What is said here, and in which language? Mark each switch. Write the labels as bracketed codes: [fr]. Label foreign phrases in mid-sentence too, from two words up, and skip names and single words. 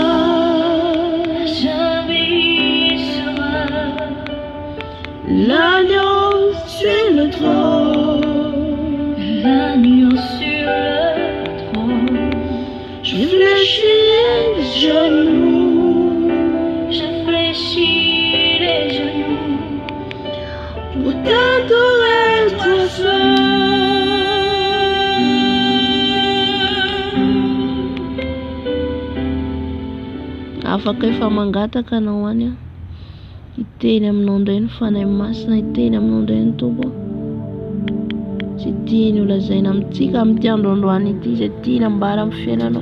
[fr] L'agneau sur le trône. Je fléchis les genoux. Pour t'adorer toi seul. [mg] Afaka efa mangataka anao any a. Iteny aminao indray ny fanahy masina, iteny aminao indray ny Tompo. Tsy tiany ho lazaina amintsika amin'ity androandroany ity, izay tiany ambara amin'ny fiainanao.